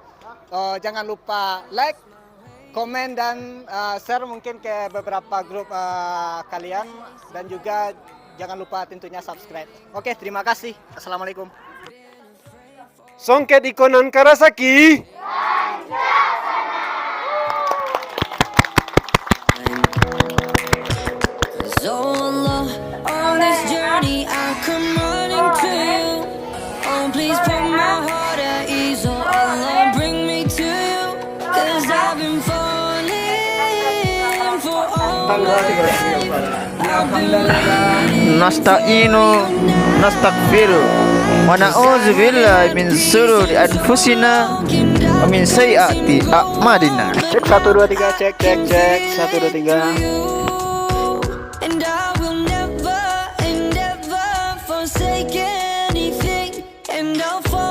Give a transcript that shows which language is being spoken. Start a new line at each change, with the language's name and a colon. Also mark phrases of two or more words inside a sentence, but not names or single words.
Indonesian: Jangan lupa like, komen dan share mungkin ke beberapa grup kalian, dan juga jangan lupa tentunya subscribe. Oke, terima kasih. Assalamualaikum. Songket ikonan Karasaki.
English: So Allah, on this journey I come running to you. Oh, please put my heart at ease. Oh Allah, bring me to you. 'Cause I've been falling for all my life. I've been waiting.
Arabic: نستعين نستغفر ونعوذ بالله من شرور أنفسنا ومن سيئات أعمالنا.
Indonesian: Cek 1 2 3, cek 1 2 3.
English: And I will never forsake anything, and I'll